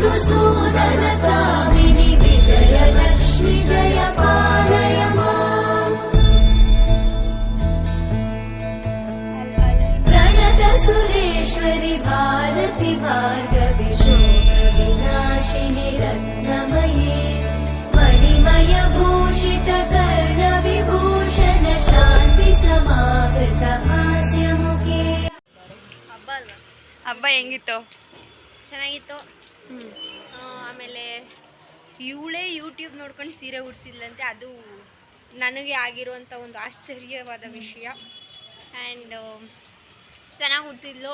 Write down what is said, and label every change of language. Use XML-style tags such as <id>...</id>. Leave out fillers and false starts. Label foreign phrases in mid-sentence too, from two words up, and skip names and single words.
<sa>मधुसूदनकामिनि विजयलक्ष्मि जय पालय माम् प्रणतसुरेश्वरि भारति भार्गवि शोकविनाशिनि रत्नमये मणिमयभूषितकर्णविभूषण शान्ति समावृत हास्यमुखे</sa> <kn>ಹಬ್ಬ ಹೆಂಗಿತ್ತು? ಚೆನ್ನಾಗಿತ್ತು. ಆಮೇಲೆ ಇವಳೇ ಯೂಟ್ಯೂಬ್ ನೋಡ್ಕೊಂಡು ಸೀರೆ ಉಡ್ಸಿದ್ಲಂತೆ, ಅದು ನನಗೆ ಆಗಿರುವಂಥ ಒಂದು ಆಶ್ಚರ್ಯವಾದ ವಿಷಯ. ಆ್ಯಂಡ್ ಚೆನ್ನಾಗಿ ಉಡ್ಸಿದ್ಲು.</kn>